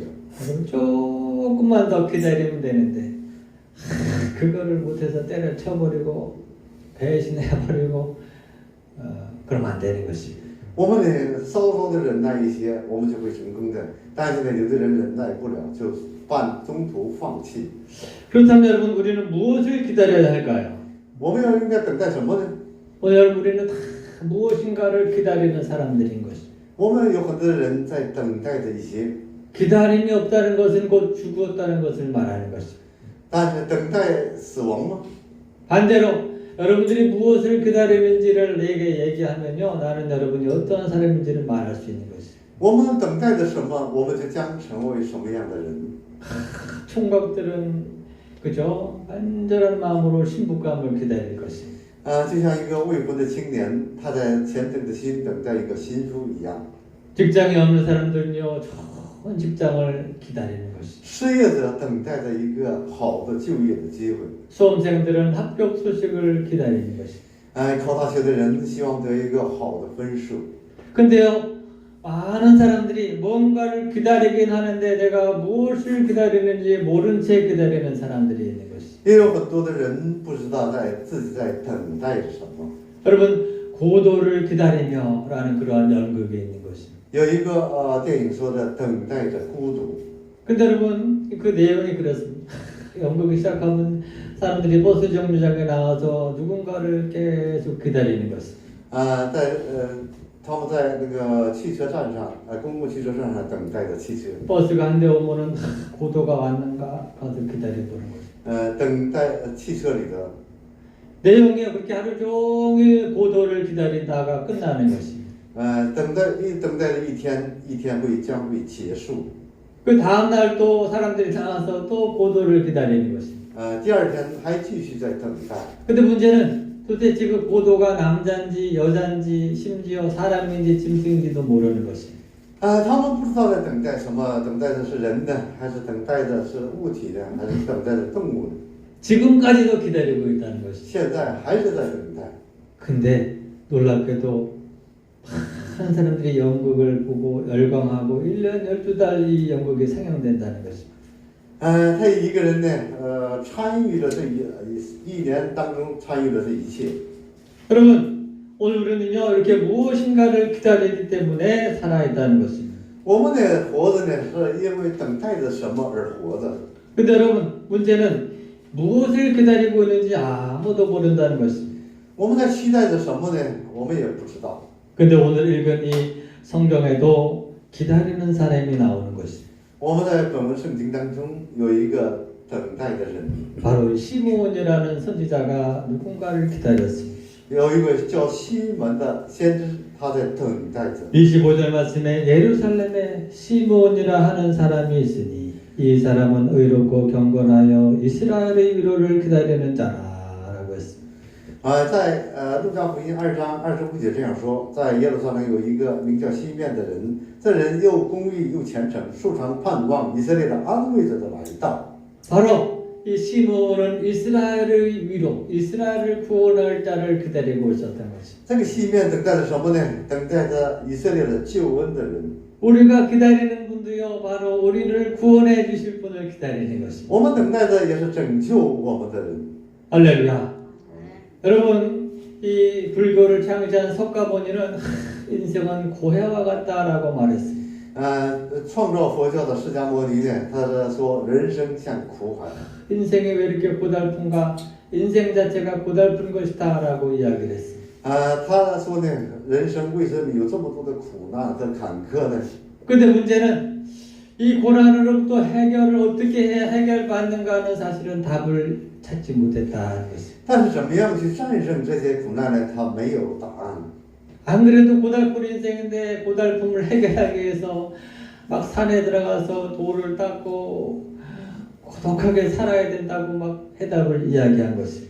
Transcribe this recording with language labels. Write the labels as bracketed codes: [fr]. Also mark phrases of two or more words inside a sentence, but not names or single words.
[ko] 그럼 조금만 더 기다리면 되는데 그거를 못해서 때려쳐버리고 배신해버리고 그러면 안 되는 것입니다. [zh] 我们呢，稍稍的忍耐一些，我们就会成功的。但是呢，有的人忍耐不了，就中途放弃。 [ko] 그렇다면 여러분 우리는 무엇을 기다려야 할까요? [zh] 我们要应该等待什么呢？ [ko] 오늘 우리는 다 무엇인가를 기다리는 사람들인 것입니다. [zh] 我们有很多人在等待着一些， [ko] 기다림이 없다는 것은 곧 죽었다는 것을 말하는 것입니다. [zh] 但是等待死亡吗？ [ko] 반대로 여러분들이 무엇을 기다리는지를 내게 얘기하면요, 나는 여러분이 어떠한 사람인지를 말할 수 있는 것입니다. [zh] 我们等待着什么，我们就将成为什么样的人。 [ko] 총각들은 그죠? 간절한 마음으로 신부감을 기다릴 것입니다. [zh] 就像一个未婚的青年，他在虔诚的心等待一个新妇一样。 [ko] 직장이 없는 사람들은요, 좋은 직장을 기다리는 것입니다. [zh] 失业者等待着一个好的就业的机会。 [ko] 수험생들은 합격 소식을 기다리는 것입니다. [zh] 考大学的人希望得一个好的分数。 [ko] 근데요, 많은 사람들이 뭔가를 기다리긴 하는데 내가 무엇을 기다리는지 모른 채 기다리는 사람들이 있는 것입니다. [zh] 也有很多的人不知道自己在等待着什么。 [ko] 여러분, 고도를 기다리며라는 그러한 연극이 있는 것입니다. [zh] 有一个电影说的等待着孤独。 [ko] 근데 여러분, 그 내용이 그렇습니다. 연극이 시작하면 사람들이 버스 정류장에 나와서 누군가를 계속 기다리는 것입니다. [zh] 他们在那个汽车站上，公共汽车站上等待着汽车。 [ko] 버스가 한 대 오면은 고도가 왔는가 가서 기다려보는 거죠. [zh] 等待汽车里的 [ko] 내용이 그렇게 하루 종일 고도를 기다리다가 끝나는 것입니다. [zh] 等待了一天将会结束。 [ko] 그 다음 날 또 사람들이 나와서 또 고도를 기다리는 것입니다. [zh] 第二天还继续在等待。 [ko] 근데 문제는 도대체 그 고도가 남자인지 여자인지 심지어 사람인지 짐승인지도 모르는 것입니다. [zh] 他们不知道在等待什么，等待的是人呢，还是等待的是物体呢，还是等待的动物呢？ [ko] 지금까지도 기다리고 있다는 것입니다. [zh] 现在还是在等待。 [ko] 근데 놀랍게도 많은 사람들이 연극을 보고 열광하고 1년 12달 이 연극이 상영된다는 것입니다. [zh] 他一个人呢，参与了这一年当中参与了这一切。 [ko] 여러분, 오늘 우리는요 이렇게 무엇인가를 기다리기 때문에 살아있다는 것입니다. [zh] 我们呢活着呢，是因为等待着什么而活着。 [ko] 근데 여러분, 문제는 무엇을 기다리고 있는지 아무도 모른다는 것입니다. [zh] 我们在期待着什么呢？我们也不知道。 [ko] 근데 오늘 읽은 이 성경에도 기다리는 사람이 나오는 것입니다. [zh] 我们在本文圣经当中有一个等待的人， [ko] 바로 시므온이라는 선지자가 누군가를 기다렸습니다. [zh] 有一个叫西门的先知，他在等待着。 [ko] 25절 말씀에 예루살렘에 시므온이라 하는 사람이 있으니 이 사람은 의롭고 경건하여 이스라엘의 위로를 기다리는 자라라고 했습니다. [zh] 在路加福音2章25节这样说，在耶路撒冷有一个名叫西面的人，这人又公义又虔诚，素常盼望以色列的安慰者的来到。 [ko] 바로 이 시므온은 이스라엘의 위로, 이스라엘을 구원할 자를 기다리고 있었던 것입니다. [zh] 这个西面等待着什么呢？等待着以色列的救恩的人。 [ko] 우리가 기다리는 분도요, 바로 우리를 구원해 주실 분을 기다리는 것입니다. [zh] 我们等待着也是拯救我们的人。 [ko] 할렐루야. 여러분, 이 불교를 창시한 석가모니는 인생은 고해와 같다라고 말했습니다. [zh] 创造佛教的释迦牟尼呢，他是说人生像苦海。 [ko] 인생이 왜 이렇게 고달픈가? 인생 자체가 고달픈 것이다라고 이야기를 했습니다. [zh] 他说呢，人生为什么有这么多的苦难和坎坷呢？ [ko] 근데 문제는 이 고난으로부터 해결을 어떻게 해야 해결받는가는 사실은 답을 찾지 못했다는 것입니다. [zh] 但是怎么样去战胜这些苦难呢？他没有答案。 [ko] 안 그래도 고달픈 인생인데 고달픔을 해결하기 위해서 막 산에 들어가서 돌을 닦고 고독하게 살아야 된다고 막 해답을 이야기한 것입니다.